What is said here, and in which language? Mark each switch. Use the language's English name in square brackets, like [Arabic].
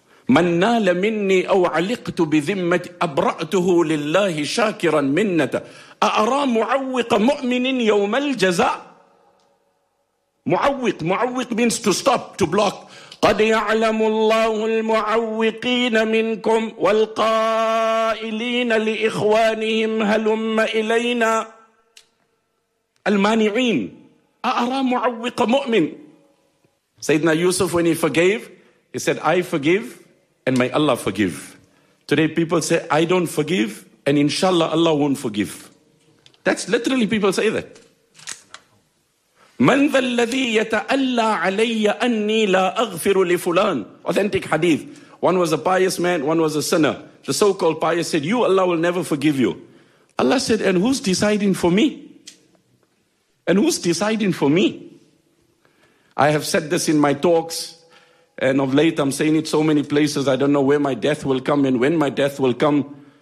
[Arabic] من نال مني أو علقت بذمة أبرأته لله شاكرا منته أأرى معوق مؤمن يوم الجزاء. [English] معوق, معوق means to stop, to block. [Arabic] قد يعلم الله المعوقين منكم والقائلين لإخوانهم هلم إلينا. المانعين. أأرى معوق مؤمن. [English] سيدنا يوسف, when he forgave, he said, I forgive and may Allah forgive. Today people say, I don't forgive, and inshallah Allah won't forgive. That's literally people say that. [Arabic] من ذا الذي يتألى علي أني لا أغفر لفلان. [English] Authentic hadith. One was a pious man, one was a sinner. The so-called pious said, you, Allah will never forgive you. Allah said, and who's deciding for me? And who's deciding for me? I have said this in my talks, and of late, I'm saying it so many places, I don't know where my death will come and when my death will come.